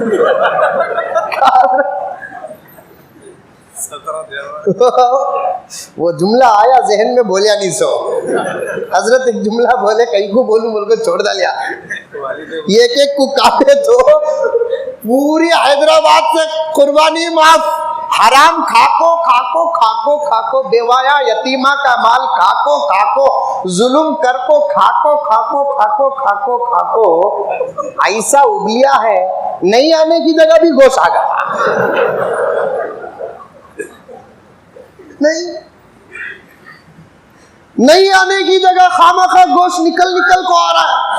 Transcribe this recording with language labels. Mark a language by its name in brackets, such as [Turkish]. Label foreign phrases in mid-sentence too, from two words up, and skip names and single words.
[Urdu] وہ جملہ آیا ذہن میں، بولیا نہیں سو. حضرت ایک جملہ بولے، کہیں کو بولوں بول کے چھوڑ ڈالیا. ایک ایک کو کاٹے تو پوری حیدرآباد سے قربانی معاف. حرام کھاکو کھاکو کھاکو کھاکو، بیوایا یتیما کا مال کھاکو کھاکو, ظلم کر کو کھاکو کھاکو کھاکو کھاکو کھاکو. ایسا ابلیا ہے، نہیں آنے کی جگہ بھی جوش آ گیا. نہیں آنے کی جگہ خوامخواہ جوش نکل نکل کو آ رہا ہے.